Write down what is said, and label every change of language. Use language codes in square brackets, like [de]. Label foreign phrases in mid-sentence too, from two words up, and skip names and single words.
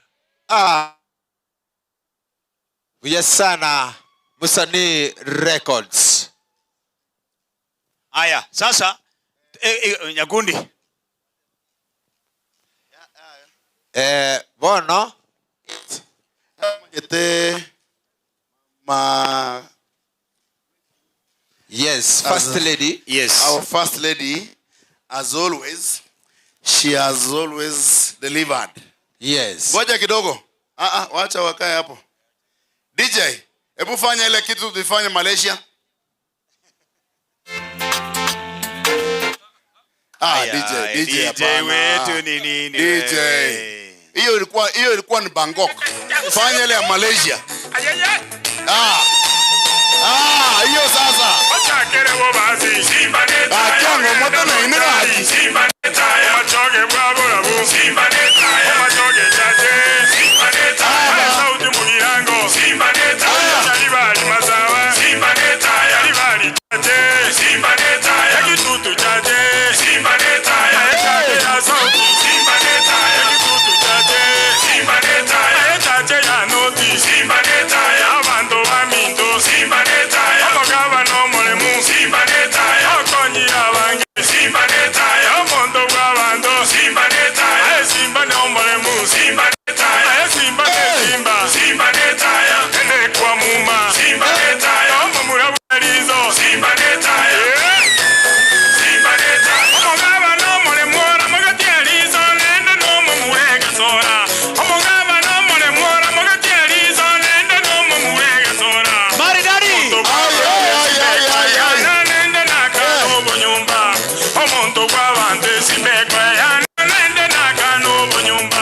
[sw] Yes sana Musani Records. Aya, sasa Nyagundi. [en] Bono yes, first lady. Yes. Our first lady, as always, she has always delivered. Yes. [sw] Ngoja kidogo. Wacha wakae hapo. DJ, hebu fanya ile kitu tulifanya Malaysia. DJ wetu ni nini? DJ. Hiyo ilikuwa ni Bangkok. Fanya ile ya Malaysia. Hiyo sasa. [guz] Wacha kere wo basi. Simba neta. Chango moto na inera. Simba neta. Machoge bravo bravo. Simba neta. Machoge chache. Simba neta. Sauti mugirango. Simba neta. Yalibali masawa. Simba neta. Yalibali chache. Simba neta. Yakitutu chache. Simba neta. Ya sauti. Simba neta. Yakitutu chache. Simba neta. Chache ya noti. Simba neta. Ya bando wa mindo. Simba neta. Abagaba no molemu. Simba neta. Okonyi abange. Simba neta. Omondo wa bando. Simba neta. Simba no molemu. Simba neta. Simba ne Simba. Simba neta. Ene kwa muma. Simba neta. Omomura balizo. Simba neta. Simba neta. Omogaba no molemu. Ramagati alizo. Nende no momurega sora. Omogaba no molemu. Ramagati alizo. Nende no momurega sora. [sw] Maridadi. [guz] Nende nakano bonyumba. Omonto kwa bande simbekwe. Nende nakano bonyumba.